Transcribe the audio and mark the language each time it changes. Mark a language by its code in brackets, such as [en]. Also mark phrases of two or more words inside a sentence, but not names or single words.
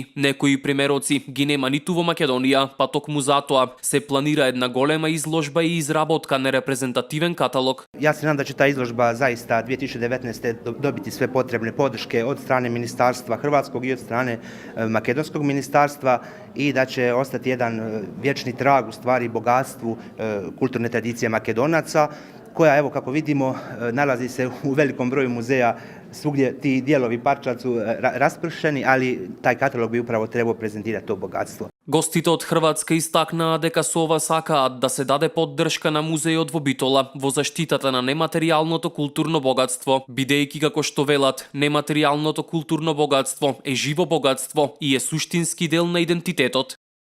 [mk] Некои примероци ги нема ниту во Македонија, па токму затоа се планира една голема изложба и изработка на репрезентативен каталог. [hr] Ja se nadam da će ta izložba zaista 2019 dobiti sve potrebne podrške od strane Ministarstva Hrvatskog i od strane Makedonskog Ministarstva i da će ostati jedan vječni trag u stvari bogatstvu kulturne tradicije Makedonaca, koja, evo kako vidimo, nalazi se u velikom broju muzeja, svugdje ti dijelovi parčad su raspršeni, ali taj katalog bi upravo trebao prezentirati to bogatstvo. [mk] Гостите од Хрватска истакнаа дека со ова сакаат да се даде поддршка на музејот во Битола во заштитата на нематеријалното културно богатство, бидејќи како што велат, нематеријалното културно богатство е живо богатство и е суштински дел на идентитетот.